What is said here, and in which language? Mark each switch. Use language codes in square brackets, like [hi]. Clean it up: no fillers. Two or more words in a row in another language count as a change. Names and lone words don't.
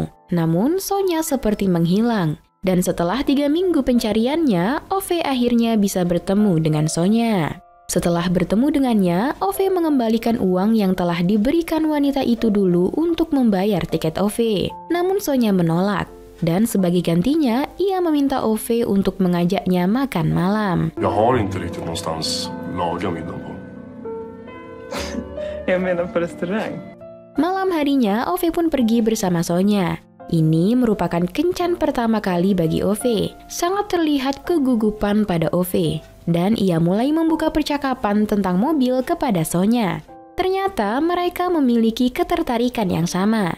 [id] Namun Sonya seperti menghilang. Dan setelah 3 minggu pencariannya, Ove akhirnya bisa bertemu dengan Sonya. Setelah bertemu dengannya, Ove mengembalikan uang yang telah diberikan wanita itu dulu untuk membayar tiket Ove. Namun Sonya menolak. Dan sebagai gantinya, ia meminta Ove untuk mengajaknya makan malam. [sv] Jag har inte riktigt någonstans laga middag på. Jag menar på restaurang. [id] Malam harinya, Ove pun pergi bersama Sonya. Ini merupakan kencan pertama kali bagi Ove. Sangat terlihat kegugupan pada Ove. Dan ia mulai membuka percakapan tentang mobil kepada Sonya. Ternyata mereka memiliki ketertarikan yang sama.